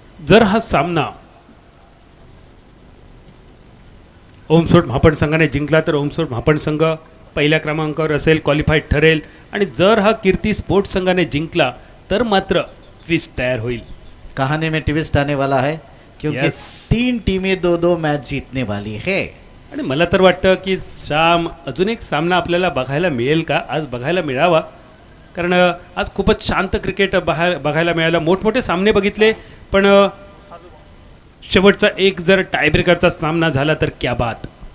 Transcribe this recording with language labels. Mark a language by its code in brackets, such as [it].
[mr] जर हा सामना ओम स्पोर्ट म्हापण संघाने जिंकला तर ओम स्पोर्ट म्हापण संघ पहिल्या क्रमांकावर असेल, क्वालिफाईड ठरेल. आणि जर हा कीर्ती स्पोर्ट्स संघाने जिंकला तर मात्र ट्विस्ट तयार होईल. [hi] कहानी में ट्विस्ट आने वाला है क्योंकि 3 टीमें 2-2 मैच जीतने वाली है. [mr] आणि मला तर वाटतं की श्याम अजून एक सामना आपल्याला बघायला मिळेल का, आज बघायला मिळावा. कारण आज खूपच शांत क्रिकेट बघायला मिळालं. मोठमोठे सामने बघितले, पण शेवटचा एक जर टायब्रेकरचा सामना झाला तर [hi] क्या बात.